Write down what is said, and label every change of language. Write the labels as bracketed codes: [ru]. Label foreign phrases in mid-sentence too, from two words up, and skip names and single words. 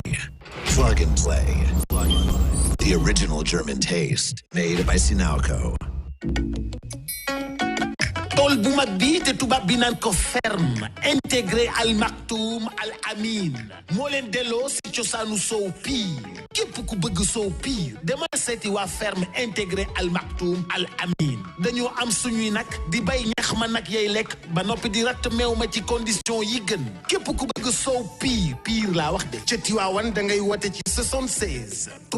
[en] Plug and play. The original German taste. Made by Sinalco. [wo] tool bu mag bi te tubaab bi naan ko [fr] ferme intégré [wo] Al Maktoum Al Amin moo leen delloo si cosaanu soow piir képp ku bëgg soow piir dama seeti waa [fr] ferme intégré [wo] Al Maktoum Al Amin dañoo am suñuy nag di bay ñax ma nag yay lekk ba noppi di ratt meew ma ci condition yi gën képp ku bëgg soow piir laa wax de ca Tiwaawan da ngay wote ci 76